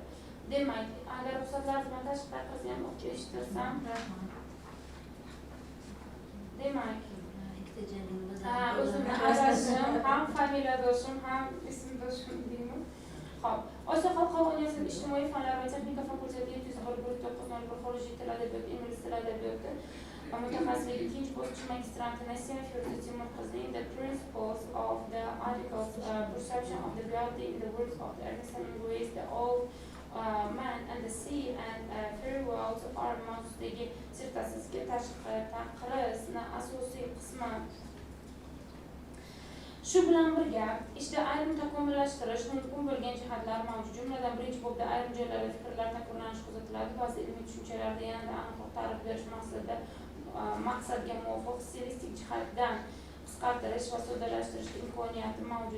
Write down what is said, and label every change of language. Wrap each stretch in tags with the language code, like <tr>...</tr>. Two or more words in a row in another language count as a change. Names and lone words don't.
<uz>Demak, agar ruxsatlar bilan tashqi taqrizni ham o'qib eshittirsam, demak, o'zimni adashim, ham familiyadoshim, ham ismdoshim deyman. Xo'p, Oysa Xalqaro universiteti ijtimoiy fanlar va texnika fakulteti 701 xorijiy til adabiyoti, ingliz tili adabiyoti mutaxassisligi ikkinchi bosqich magistrantı Nasiya Firuza Timur qizi</uz> <en>in the principles of the articles perception of the reality in the words of the Ernest Hemingway's The Old Man and the Sea and Farewell to Our</en> <uz>mavzusidagi dissertatsiyasiga tashqi taqrizni asosiy qismi. Shu bilan birga ishda ayrim takomillashtirish mumkin bo'lgan jihatlar mavjud. Jumladan birinchi bobda ayrim joylarda fikrlar takrorlanishi kuzatiladi. Ba'zi ilmiy tushunchalarda yanada aniqroq ta'rif berish maqsadga muvofiq stilistik jihatdan qisqartirish va soddalashtirish imkoniyati mavjud.</uz>